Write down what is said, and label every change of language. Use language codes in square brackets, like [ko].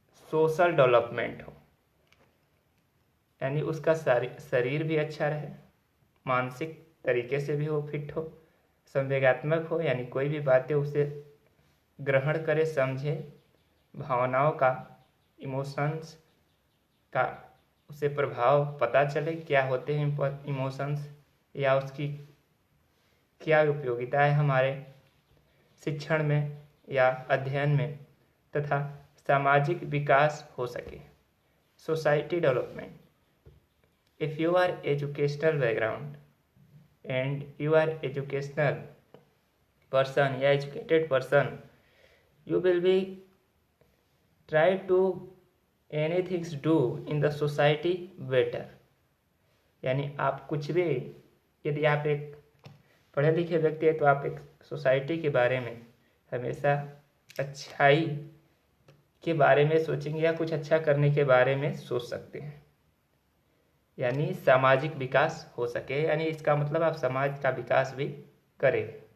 [hi] Social development हो, यानी उसका शरीर भी अच्छा रहे, मानसिक तरीके से भी हो फिट हो, संवेगात्मक हो, यानी कोई भी बातें उसे ग्रहण करे, समझे, भावनाओं का, इमोशंस का उसे प्रभाव पता चले, क्या होते हैं इमोशंस या उसकी क्या उपयोगिता है हमारे शिक्षण में या अध्ययन में, तथा सामाजिक विकास हो सके, society development. [en] If you are educational background and you are educational person या educated person, you will be try to anything do in the society better. [hi] यानी आप कुछ भी, यदि आप एक पढ़े लिखे व्यक्ति है तो आप एक सोसाइटी के बारे में हमेशा अच्छाई के बारे में सोचेंगे या कुछ अच्छा करने के बारे में सोच सकते हैं, यानी सामाजिक विकास हो सके, यानी इसका मतलब आप समाज का विकास भी करें।